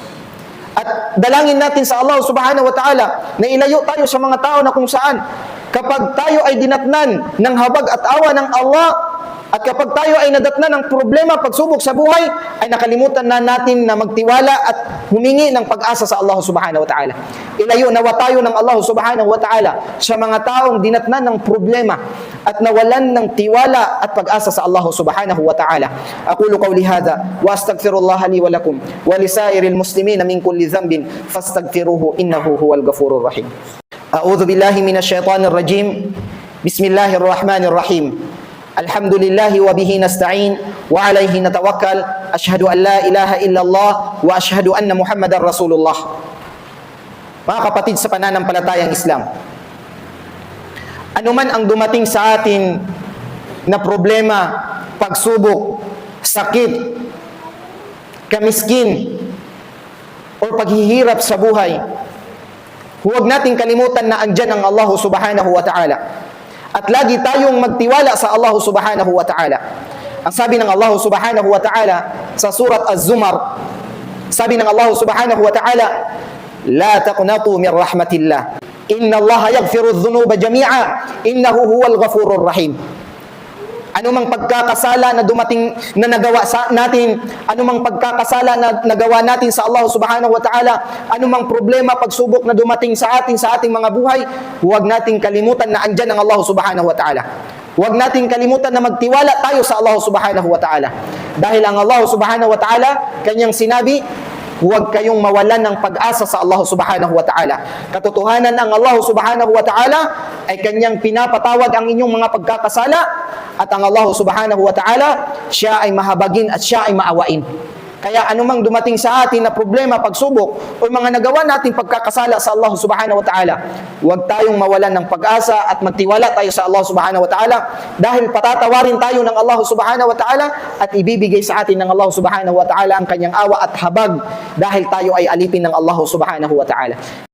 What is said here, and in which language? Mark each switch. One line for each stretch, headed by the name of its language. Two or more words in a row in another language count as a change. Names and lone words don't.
Filipino: At dalangin natin sa Allah
Arabic: سبحانه وتعالى
Filipino: na ilayo tayo sa mga tao na kung saan kapag tayo ay dinatnan ng habag at awa ng Allah, at kapag tayo ay nadatnan ng problema, pagsubok sa buhay, ay nakalimutan na natin na magtiwala at humingi ng pag-asa sa Allah
Arabic: سبحانه وتعالى.
Filipino: Ilayo nawa tayo ng Allah
Arabic: سبحانه وتعالى
Filipino: sa mga taong dinatnan ng problema at nawalan ng tiwala at pag-asa sa Allah
Arabic: سبحانه وتعالى. أقول قولي هذا وأستغفر الله لي ولكم ولسائر المسلمين من كل ذنب فاستغفروه إنه هو الغفور الرحيم. أعوذ بالله من الشيطان الرجيم. بسم الله الرحمن الرحيم. الحمد لله وبه نستعين وعليه نتوكل. أشهد أن لا إله إلا الله وأشهد أن محمدا رسول الله.
Filipino: Mga kapatid sa pananampalatayang Islam, anuman ang dumating sa atin na problema, pagsubok, sakit, kamiskin, o paghihirap sa buhay, huwag nating kalimutan na andyan ang Allah
Arabic: سبحانه وتعالى.
Filipino: At lagi tayong magtiwala sa Allah
Arabic: سبحانه وتعالى.
Filipino: Ang sabi ng Allah
Arabic: سبحانه وتعالى
Filipino: sa surat Az-Zumar, sabi ng Allah
Arabic: سبحانه وتعالى, لا تقنطوا من رحمة الله. إن الله يغفر الذنوب جميعا. إنه هو الغفور الرحيم.
Filipino: Anumang pagkakasala na dumating na nagawa sa natin, anumang pagkakasala na nagawa natin sa Allah
Arabic: سبحانه وتعالى,
Filipino: anumang problema, pagsubok na dumating sa ating mga buhay, huwag nating kalimutan na andyan ang Allah
Arabic: سبحانه وتعالى.
Filipino: Huwag nating kalimutan na magtiwala tayo sa Allah
Arabic: سبحانه وتعالى.
Filipino: Dahil ang Allah
Arabic: سبحانه وتعالى,
Filipino: kanyang sinabi, huwag kayong mawalan ng pag-asa sa Allah
Arabic: سبحانه وتعالى.
Filipino: Katotohanan ang Allah
Arabic: سبحانه وتعالى
Filipino: ay kanyang pinapatawad ang inyong mga pagkakasala, at ang Allah
Arabic: سبحانه وتعالى,
Filipino: siya ay mahabagin at siya ay maawain. Kaya anumang dumating sa atin na problema, pagsubok, o mga nagawa natin pagkakasala sa Allah
Arabic: سبحانه وتعالى,
Filipino: huwag tayong mawalan ng pag-asa at magtiwala tayo sa Allah
Arabic: سبحانه وتعالى,
Filipino: dahil patatawarin tayo ng Allah
Arabic: سبحانه وتعالى
Filipino: at ibibigay sa atin ng Allah
Arabic: سبحانه وتعالى
Filipino: ang kanyang awa at habag, dahil tayo ay alipin ng Allah
Arabic: سبحانه وتعالى.